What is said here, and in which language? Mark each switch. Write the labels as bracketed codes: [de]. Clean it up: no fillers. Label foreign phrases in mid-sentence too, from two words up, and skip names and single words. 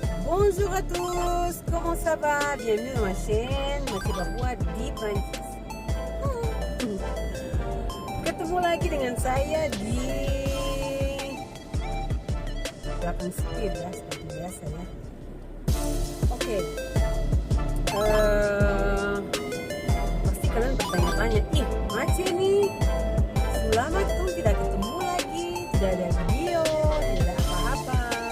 [fr] Bonjour à tous, comment ça va? Bienvenue dans ma chaîne Masih Papua di Prancis. [id] Ketemu lagi dengan saya di belakang setir ya, seperti biasa ya. Oke. Pasti kalian bertanya-tanya, Maci ini selamat tuh tidak ketemu lagi, tidak ada video, tidak ada apa-apa.